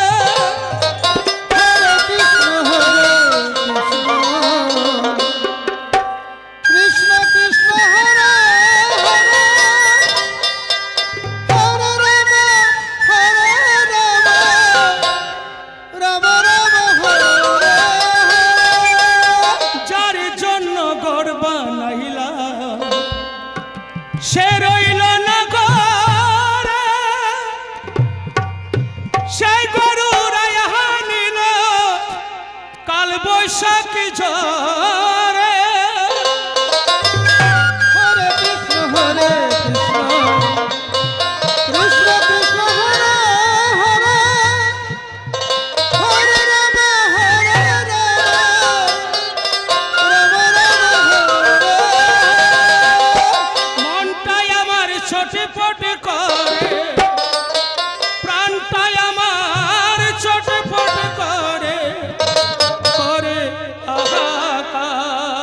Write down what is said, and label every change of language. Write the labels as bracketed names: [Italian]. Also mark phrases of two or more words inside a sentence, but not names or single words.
[Sanskrit] हरे कृष्ण कृष्ण हरे हरे हरे राम हरे [Bangla] যার জন্য গড় বানাইলা সে রইল না ঘরে সেই গরু রায়া নিল কাল বৈশাখী ঝরে [Sanskrit] हरे कृष्ण कृष्ण कृष्ण हरे हरे हरे राम हरे [Bangla] মনটাই আমার ছটফট করে প্রাণটাই আমার ছটফট করে করে আহাকার